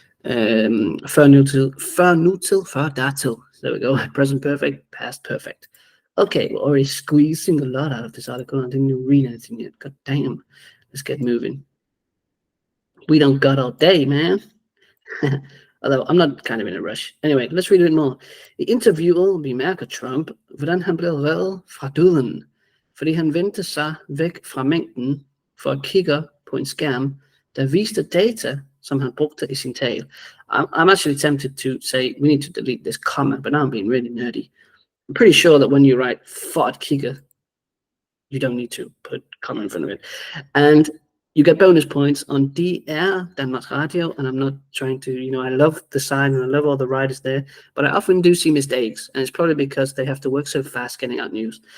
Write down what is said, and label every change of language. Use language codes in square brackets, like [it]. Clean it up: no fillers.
[da] Før nutid, før datil. [en] There we go. Present perfect, past perfect. Okay, we're already squeezing a lot out of this article. I didn't even read anything yet. God damn. Let's get moving. We don't got all day, man. Although I'm not kind of in a rush. Anyway, let's read a bit more. [da] I interviewet bemærker Trump, hvordan han blev reddet fra døden, fordi han vendte sig væk fra mængden for at kigge på en skærm, der viste data, som han brugte i sin tale. [en] I'm actually tempted to say we need to delete this comma, but now I'm being really nerdy. I'm pretty sure that when you write [da] for at kigge, [en] you don't need to put comma in front of it. And you get bonus points on DR, Danmarks Radio, and I'm not trying to, I love the sign and I love all the writers there, but I often do see mistakes, and it's probably because they have to work so fast getting out news.